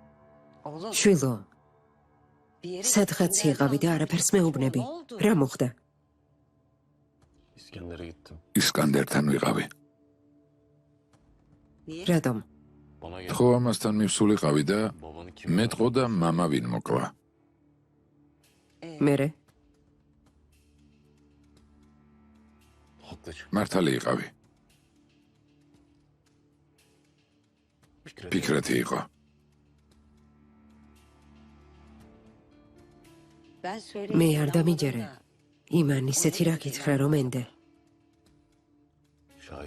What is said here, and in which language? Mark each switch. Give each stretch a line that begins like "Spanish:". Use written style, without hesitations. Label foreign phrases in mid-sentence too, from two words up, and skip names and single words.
Georgian: შვილო. სადღაც იყავი და არაფერს მეუბნები. რა მოხდა?
Turkish: İskender'e gittim.
Georgian: ისკანდერთან ვიყავი. რატომ?
Turkish: Bana geldi.
Georgian: ხო, ამასთან მივსულიყავი და
Turkish: Babanı kim?
Georgian: მეტყო და მამა ვინ მოკლა. მერე?
Turkish: Haklı çıktı.
Georgian: მართალი იყავი. ფიქრეთი იყო. მე არ დამიჯერე. იმან ისეთი რა გითხრა რომ ენდე.
Turkish: Şahit.